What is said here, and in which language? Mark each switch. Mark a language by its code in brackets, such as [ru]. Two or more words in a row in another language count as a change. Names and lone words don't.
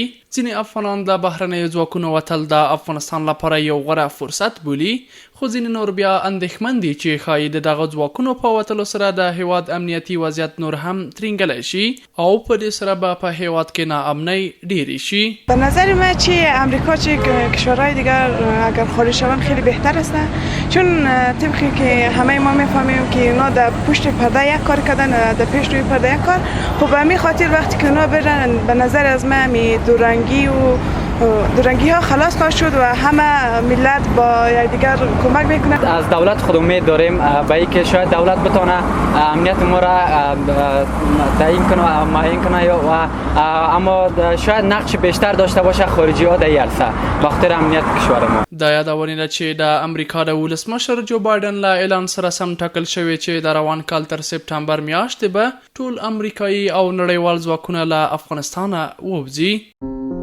[ps] ځینې افغانان د بهرنیو ځواکونو وتل د افغانستان لپاره یو غوره فرصت بولي، خو ځینې نور بیا اندېښمن دي چې ښایي د دغه ځواکونو په وتلو سره د هیواد امنیتي وضعیت نور هم ترینګلی شي او په دې سره به په هیواد کې ناامنۍ ډیری شي. [fa] به نظر من چه امریکا چه کشورهای دیگر اگر خارج شوند خیلی بهتر هستن، چون طبقی که همه ما میفهمیم که اینا در پشت پرده یک کار کردن، در پیش روی پرده یک کار. خب به همین خاطر وقتی که اونا برن به نظر از من دورنگی ها خلاص خواهد شد و همه ملت با یکدیگر کمک میکنند. از دولت خود امید داریم به اینکه شاید دولت بتونه امنیت ما را تعیین کنه و معین کنه، اما شاید نقش بیشتر داشته باشه خارجی ها در عرصه به خاطر امنیت کشور ما. [ps] دا یادونه ده چې د امریکا د ولسمشر جو بایدن له اعلان سره سم ټاکل شوی چې د روان کال تر سپتمبر میاشتې به ټول امریکایي او نړیوال ځواکونه له افغانستانه ووځي.